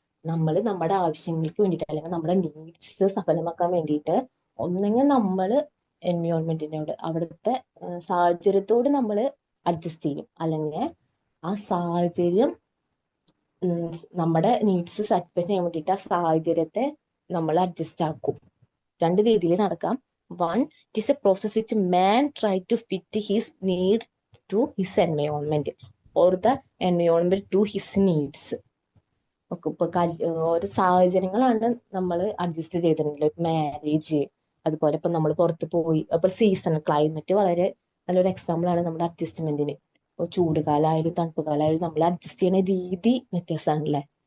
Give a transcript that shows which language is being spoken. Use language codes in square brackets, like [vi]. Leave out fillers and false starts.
[ml] നമ്മൾ നമ്മുടെ ആവശ്യങ്ങൾക്ക് വേണ്ടിയിട്ട് അല്ലെങ്കിൽ നമ്മുടെ നീഡ്സ് സഫലമാക്കാൻ വേണ്ടിയിട്ട് ഒന്നെങ്കിൽ നമ്മൾ എൻവയോൺമെന്റിനോട്, അവിടുത്തെ സാഹചര്യത്തോട് നമ്മൾ അഡ്ജസ്റ്റ് ചെയ്യും, അല്ലെങ്കിൽ ആ സാഹചര്യം നമ്മുടെ നീഡ്സ് സാറ്റിസ്ഫൈ ചെയ്യാൻ വേണ്ടിയിട്ട് ആ സാഹചര്യത്തെ നമ്മൾ അഡ്ജസ്റ്റ് ആക്കും. രണ്ട് രീതിയിൽ നടക്കാം. [en] One, it is a process which man try to fit his need to his environment or the environment to his needs. [ml] ഒക്കെ ഇപ്പൊ ഓരോ സാഹചര്യങ്ങളാണ് നമ്മൾ അഡ്ജസ്റ്റ് ചെയ്തിട്ടുണ്ടല്ലോ. മാരേജ്, അതുപോലെ ഇപ്പൊ നമ്മൾ പുറത്ത് പോയി, അപ്പൊ സീസൺ ക്ലൈമറ്റ് വളരെ നല്ലൊരു എക്സാമ്പിൾ ആണ് നമ്മുടെ അഡ്ജസ്റ്റ്മെന്റിന്. ചൂട് കാലമായാലും തണുപ്പ് കാലമായാലും നമ്മൾ അഡ്ജസ്റ്റ് ചെയ്യുന്ന രീതി വ്യത്യാസമാണല്ലേ.